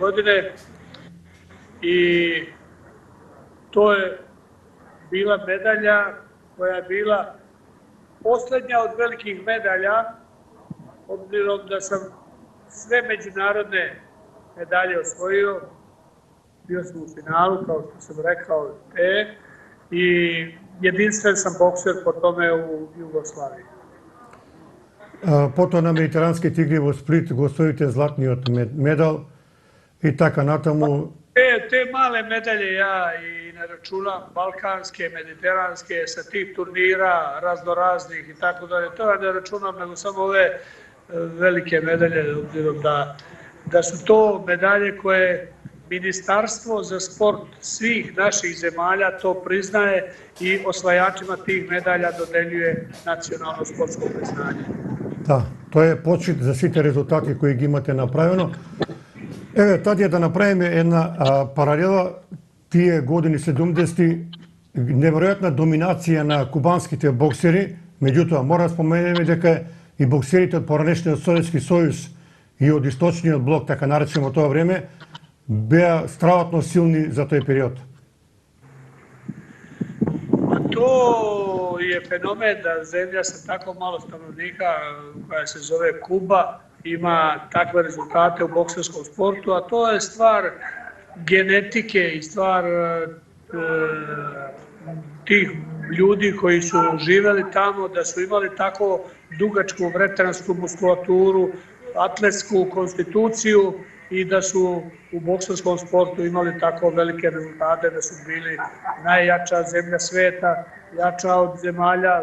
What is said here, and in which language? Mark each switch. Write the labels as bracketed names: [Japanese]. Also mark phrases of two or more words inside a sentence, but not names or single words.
[Serbian] godine i to je bila medalja koja je bila poslednja od velikih medalja, obzirom da sam sve međunarodne medalje osvojio. Bio sam u finalu, kao što sam rekao, i jedinstven sam bokser po tome u Jugoslaviji. [Macedonian] Потоа на Медитеранските игри во Сплит го освоите златниот медал и така натаму. [Serbian] Te male medalje ja i ne računam, balkanske, mediteranske, sa tih turnira raznoraznih i tako dalje, to ja ne računam, nego samo ove velike medalje, obzirom da su to medalje koje Ministarstvo za sport svih naših zemalja to priznaje i osvajačima tih medalja dodeljuje nacionalno sportsko priznanje. [Macedonian] Да, тоа е почит за сите резултати кои ги имате направено. Еве, Тадија, да направиме една паралела, тие години 70-ти, неверојатна доминација на кубанските боксери, меѓутоа мора да споменеме дека и боксерите од поранешниот Советски сојуз и од источниот блок, така наречено тоа време, беа страватно силни за тој период. [Serbian] To je fenomen da zemlja sa tako malo stanovnika, koja se zove Kuba, ima takve rezultate u bokserskom sportu, a to je stvar genetike i stvar tih ljudi koji su živeli tamo, da su imali tako dugačku veterinarsku muskulaturu, atletsku konstituciju i da su u bokserskom sportu imali tako velike rezultate, da su bili najjača zemlja sveta, jača od zemalja.